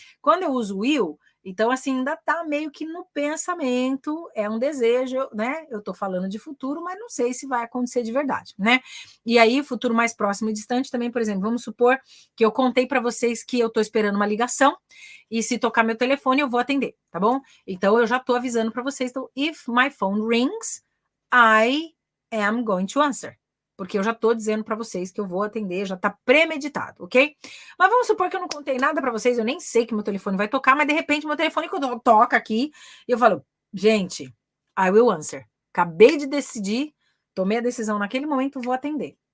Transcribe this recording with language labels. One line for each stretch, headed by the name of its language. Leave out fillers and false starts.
Portuguese: Quando eu uso will, então assim, ainda está meio que no pensamento, é um desejo, né? Eu estou falando de futuro, mas não sei se vai acontecer de verdade, né? E aí, futuro mais próximo e distante também, por exemplo, vamos supor que eu contei para vocês que eu estou esperando uma ligação, e se tocar meu telefone, eu vou atender, tá bom? Então, eu já estou avisando para vocês.
English: Então, if my phone rings, I am going to answer.
Portuguese: Porque eu já estou dizendo para vocês que eu vou atender, já está premeditado, ok? Mas vamos supor que eu não contei nada para vocês, eu nem sei que meu telefone vai tocar, mas de repente meu telefone quando toca aqui, eu falo, gente,
English: I will answer.
Portuguese: Acabei de decidir, tomei a decisão naquele momento, vou atender.